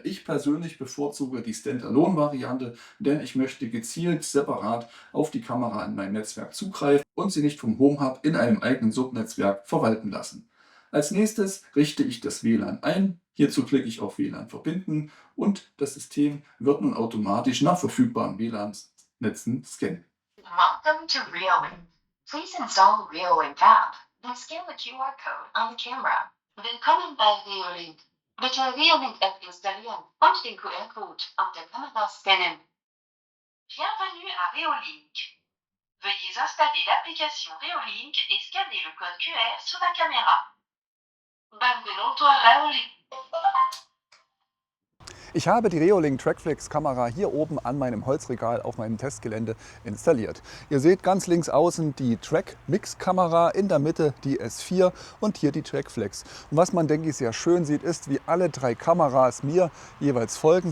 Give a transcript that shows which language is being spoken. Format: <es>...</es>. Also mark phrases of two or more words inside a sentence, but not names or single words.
<de>Ich persönlich bevorzuge die Standalone-Variante, denn ich möchte gezielt separat auf die Kamera in meinem Netzwerk zugreifen und sie nicht vom Home-Hub in einem eigenen Subnetzwerk verwalten lassen. Als nächstes richte ich das WLAN ein. Hierzu klicke ich auf WLAN verbinden und das System wird nun automatisch nach verfügbaren WLAN-Netzen scannen.</de> <en>Welcome to Reolink. Please install Reolink app, then scan the QR code on the camera.</en> <de>Willkommen bei Reolink. Bitte Reolink App installieren und den QR-Code auf der Kamera scannen.</de> <fr>Bienvenue à Reolink. Veuillez installer l'application Reolink et scanner le code QR sur la caméra.</fr> <it>Benvenuto a Reolink.</it> <de>Ich habe die Reolink Trackflex Kamera hier oben an meinem Holzregal auf meinem Testgelände installiert. Ihr seht ganz links außen die Track Mix Kamera, in der Mitte die S4 und hier die Trackflex. Und was man, denke ich, sehr schön sieht, ist, wie alle 3 Kameras mir jeweils folgen.</de>